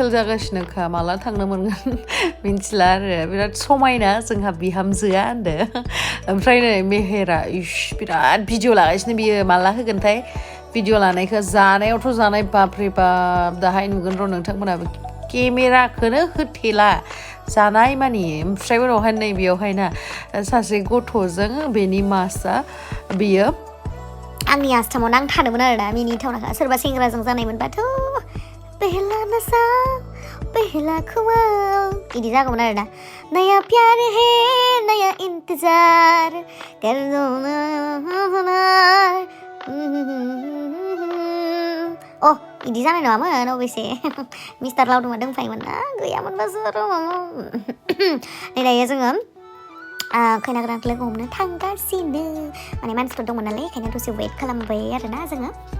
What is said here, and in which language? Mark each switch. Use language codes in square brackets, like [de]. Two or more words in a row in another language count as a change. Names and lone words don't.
[brx] जागासिनोखा माला थांनो मोनगोन मिन्थिला आरो बिराद समायना जोंहा बिहामजोआ होनदो ओमफ्राय नै मेहेरा बिराद भिडिअ लागासिनो बियो माला होगोनथाय भिडिअ लानायखौ जानायावथ' जानाय बापरे बाप दाहाय नुगोन र' नोंथांमोनाबो केमेराखौनो होथेला जानाय मानि ओमफ्राय उनावहाय नै बेयावहायना सासे गथ'जों बेनि मासआ बियो आंनि आस्थामाव नांथादोंमोन आरोना मिनिथावनाखा सोरबा सेंग्राजों जानायमोनबाथ' [hi] पहला नशा पहला खुमाल [brx] बिदि जागौमोन आरोना [hi] नया प्यार है नया इंतजार कर दो [brx] ना बिदि जानाय नङामोन अबेसे मिस्टार लावदुमा दंफायोमोन ना गैयामोनबासो र' नै दायो जोङो खैना गोदानखौ लोगो हमनो थांगासिनो माने मानसिफोर दंमोन नालाय ओंखायनो दसे वेट खालामबाय आरोना जोङो